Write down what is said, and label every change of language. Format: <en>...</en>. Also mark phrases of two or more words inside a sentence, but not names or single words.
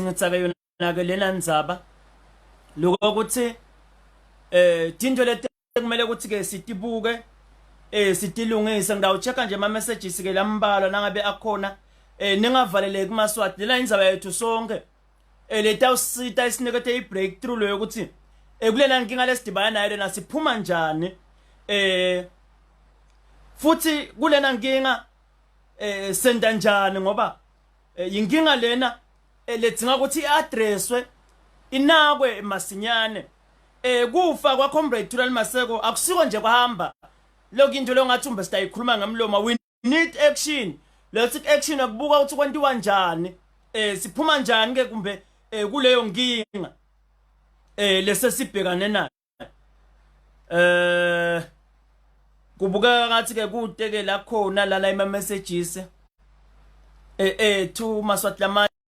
<ss>ngitsa ke yona ke lena ndzaba lokho ukuthi tinto leti kumele ukuthi ke sitibuke sitilungise ngidawuchecka nje ama messages ke lambala nangabe akhona ningavaleleki Maswati lela indzaba yethu sonke letawusita isinikethe i breakthrough lo ukuthi kulena nkinga lesidibana nayo lena siphuma njani futhi kulena nkinga senda njani ngoba inkinga lena ledzinga ukuthi iadresswe inakwe masinyane kufa kwa comrade Thulani Maseko akusiko nje kwahamba lokho into longathi umbe siyayikhuluma ngemlomo</ss> <en>we need action let's action</en> <ss>akubuka ukuthi kwentiwa njani siphuma njani ke kumbe kuleyo nkinga lesesibhekane nayo kubuka ngathi ke kuteke la khona la ima</ss> <en>messages to</en> <ss>maswati</ss>